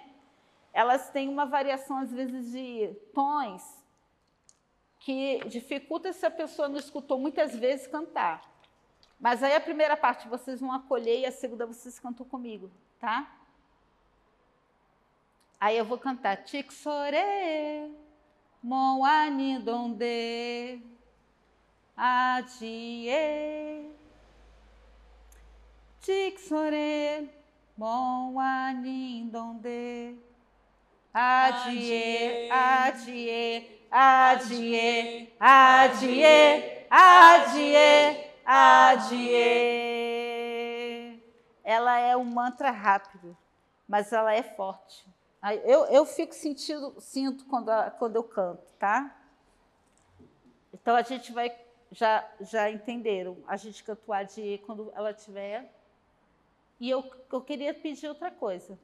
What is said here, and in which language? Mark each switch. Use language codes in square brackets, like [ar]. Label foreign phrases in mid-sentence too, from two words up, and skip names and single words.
[pt] Elas têm uma variação, às vezes, de tons que dificulta se a pessoa não escutou muitas vezes cantar. Mas aí a primeira parte vocês vão acolher e a segunda vocês cantam comigo, tá? Aí eu vou cantar Tixorê, Moanindondê, Adie. Tixorê, Moanindondê, Adie, Adie, Adie, Adie, Adie. Adie. Ela é um mantra rápido, mas ela é forte. Eu sinto quando eu canto, tá? Então a gente vai, já entenderam, a gente canta o Adie quando ela tiver. E eu queria pedir outra coisa.